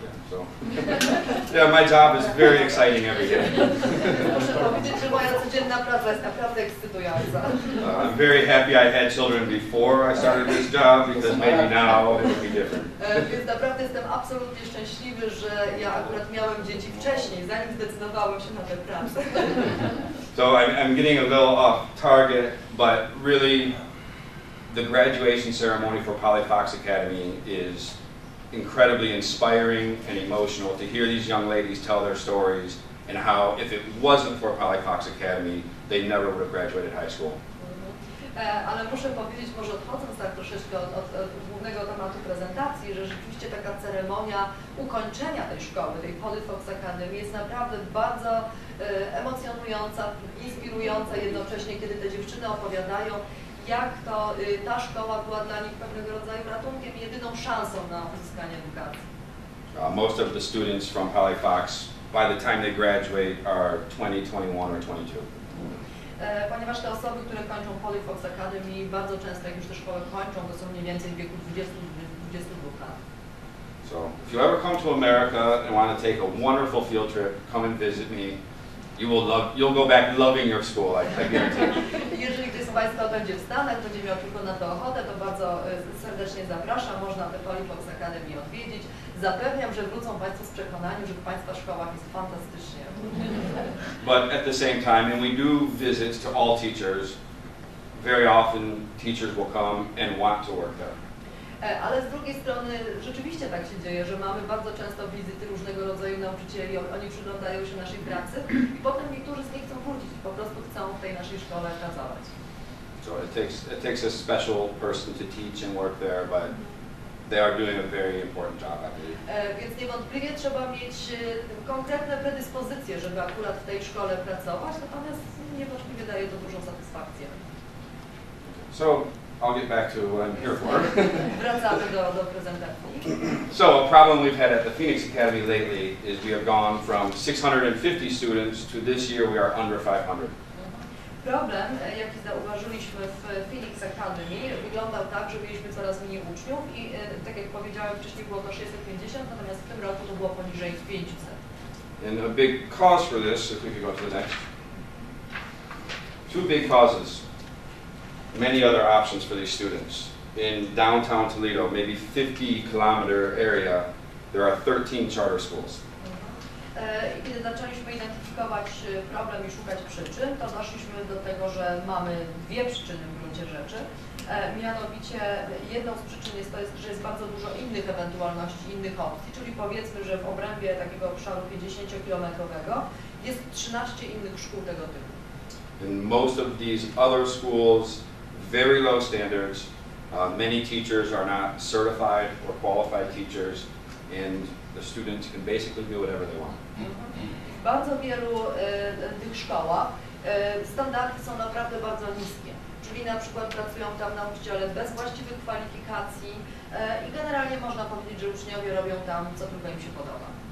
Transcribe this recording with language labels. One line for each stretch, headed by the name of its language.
English: So, yeah, my job is very exciting every day.
Polish: Muszę powiedzieć, że moja codzienna praca jest naprawdę ekscytująca.
English: I'm very happy I had children before I started this job because maybe now it would be different.
Polish: Więc naprawdę jestem absolutnie szczęśliwy, że ja akurat miałem dzieci wcześniej, zanim zdecydowałem się na tę pracę.
English: So I'm getting a little off target, but really the graduation ceremony for Polly Fox Academy is incredibly inspiring and emotional to hear these young ladies tell their stories and how if it wasn't for Polly Fox Academy, they never would have graduated high school.
Polish: Ale muszę powiedzieć, może odchodząc tak troszeczkę od głównego tematu prezentacji, że rzeczywiście taka ceremonia ukończenia tej szkoły, tej Polly Fox Academy jest naprawdę bardzo emocjonująca, inspirująca jednocześnie, kiedy te dziewczyny opowiadają, jak to ta szkoła była dla nich pewnego rodzaju ratunkiem i jedyną szansą na uzyskanie edukacji.
English: Most of the students from Polly Fox, by the time they graduate, are 20, 21 or 22.
Polish: Ponieważ te osoby, które kończą Polly Fox Academy, bardzo często jak już tę szkołę kończą, to są mniej więcej w wieku 20-22 lat.
English: So if you ever come to America and want to take a wonderful field trip, come and visit me. You'll go back loving your school, I guarantee.
Polish: Jeżeli ktoś z Państwa będzie w Stanach, będzie miał tylko na to ochotę, to bardzo serdecznie zapraszam. Można tę Polly Fox Academy odwiedzić. Zapewniam, że wrócą Państwo z przekonaniem, że w Państwa szkołach jest fantastycznie.
English: But at the same time, and we do visits to all teachers, very often teachers will come and want to work there.
Polish: Ale z drugiej strony rzeczywiście tak się dzieje, że mamy bardzo często wizyty różnego rodzaju nauczycieli, oni przyglądają się naszej pracy i potem niektórzy z nich chcą wrócić, po prostu chcą w tej naszej szkole pracować.
English: So it takes a special person to teach and work there, but they are doing a very important job, I believe.
Polish: Więc niewątpliwie trzeba mieć konkretne predyspozycje, żeby akurat w tej szkole pracować, natomiast niewątpliwie daje to dużą satysfakcję.
English: So I'll get back to what I'm here for.
Polish: Wracamy do prezentacji.
English: So a problem we've had at the Phoenix Academy lately is we have gone from 650 students to this year we are under 500.
Polish: Problem, jaki zauważyliśmy w Phoenix Academy, wyglądał tak, że mieliśmy coraz mniej uczniów i tak jak powiedziałem wcześniej było to 650, natomiast w tym roku to było poniżej 500.
English: And a big cause for this, if we could go to the next. Two big causes. Many other options for these students. In downtown Toledo, maybe 50-kilometer area, there are 13 charter schools.
Polish: Kiedy zaczęliśmy identyfikować problem i szukać przyczyn, to doszliśmy do tego, że mamy dwie przyczyny w gruncie rzeczy. Mianowicie jedną z przyczyn jest to, że jest bardzo dużo innych ewentualności, innych opcji, czyli powiedzmy, że w obrębie takiego obszaru 50-kilometrowego jest 13 innych szkół tego typu.
English: In most of these other schools, very low standards. Many teachers are not certified or qualified teachers, and the students can basically do whatever they want.
Polish: W bardzo wielu tych szkołach Standardy są naprawdę bardzo niskie, czyli na przykład pracują tam nauczyciele bez właściwych kwalifikacji i generalnie można powiedzieć, że uczniowie robią tam, co tylko im się podoba.